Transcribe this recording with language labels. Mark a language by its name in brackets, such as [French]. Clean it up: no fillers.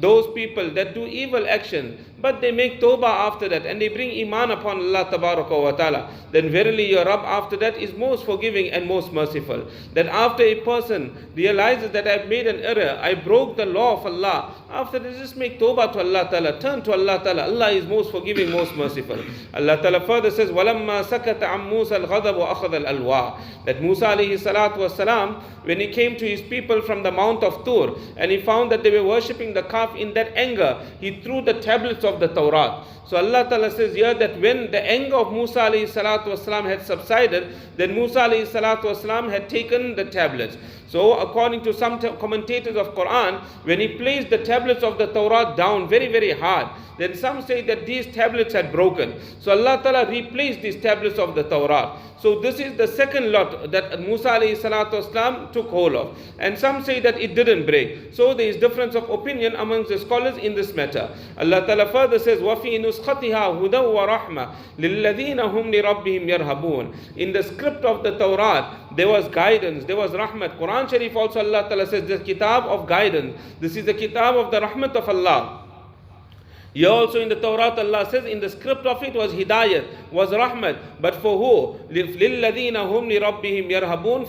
[English] Those people that do evil action, but they make tawbah after that, and they bring iman upon Allah Tabaraka wa Ta'ala, then verily your Rabb after that is most forgiving and most merciful. That after a person realizes that I've made an error, I broke the law of Allah, after that just make tawbah to Allah Ta'ala, turn to Allah Ta'ala. Allah is most forgiving, most merciful. Allah Ta'ala further says, [Arabic] وَلَمَّا سَكَتَ عَمْ مُوسَى الْغَضَبُ وَأَخَذَ الْأَلْوَاءَ. [English] That Musa alayhi salatu wasalam, when he came to his people from the mount of Tur, and he found that they were worshipping the calf, in that anger, he threw the tablets of the Torah. So Allah Ta'ala says here that when the anger of Musa alayhi salatu wasalam had subsided, then Musa alayhi salatu wasalam had taken the tablets. So according to some commentators of Quran, when he placed the tablets of the Torah down very, very hard, then some say that these tablets had broken. So Allah Ta'ala replaced these tablets of the Torah. So this is the second lot that Musa alayhi salatu wasalam took hold of. And some say that it didn't break. So there is difference of opinion amongst the scholars in this matter. Allah Ta'ala further says, [Arabic] وَفِي نُسْخَتِهَا هُدًى وَرَحْمَةً لِلَّذِينَ هُمْ لِرَبِّهِمْ يَرْهَبُونَ. [English] In the script of the Torah, there was guidance, there was rahmat. Quran Sharif also Allah Ta'ala says, this kitab of guidance. This is the kitab of the rahmat of Allah. Here also in the Torah, Allah says in the script of it was hidayat, was rahmat. But for who? [Arabic] لِلَّذِينَ هُمْ لِرَبِّهِمْ يَرْهَبُونَ.